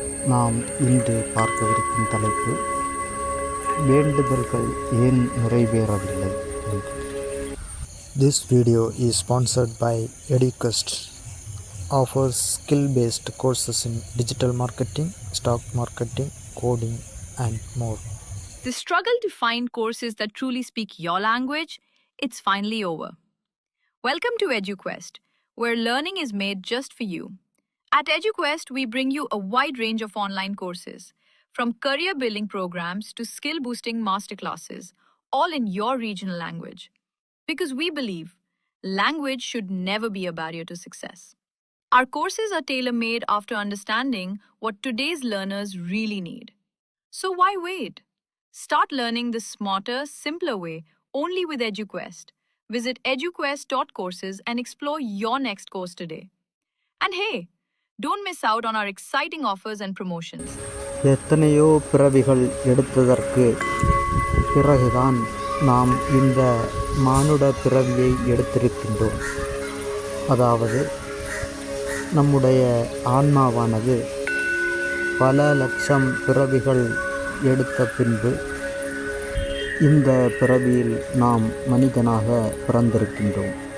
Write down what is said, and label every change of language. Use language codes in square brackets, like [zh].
[ta] நாம் இன்று பார்க்கவிருக்கும் தலைப்பு வேண்டுதல்கள் ஏன் நிறைவேறவில்லை என்று. [en] This video is sponsored by EduQuest. Offers skill-based courses in digital marketing, stock marketing, coding and more. The struggle to find courses that truly speak your language, it's finally over. Welcome to EduQuest, where learning is made just for you. At EduQuest, we bring you a wide range of online courses, from career building programs to skill boosting masterclasses, all in your regional language. Because we believe language should never be a barrier to success. Our courses are tailor made after understanding what today's learners really need. So why wait? Start learning the smarter, simpler way only with EduQuest. Visit eduquest.courses and explore your next course today. And hey, don't miss out on our exciting offers and promotions. [ta] எத்தனையோ பிறவிகள் எடுத்ததற்கு பிறகுதான் நாம் இந்த மானுட பிறவியை எடுத்திருக்கின்றோம். அதாவது நம்முடைய ஆன்மாவானது பல லட்சம் பிறவிகள் எடுத்த பின்பு இந்த பிறவியில் நாம் மனிதனாக பிறந்திருக்கின்றோம்.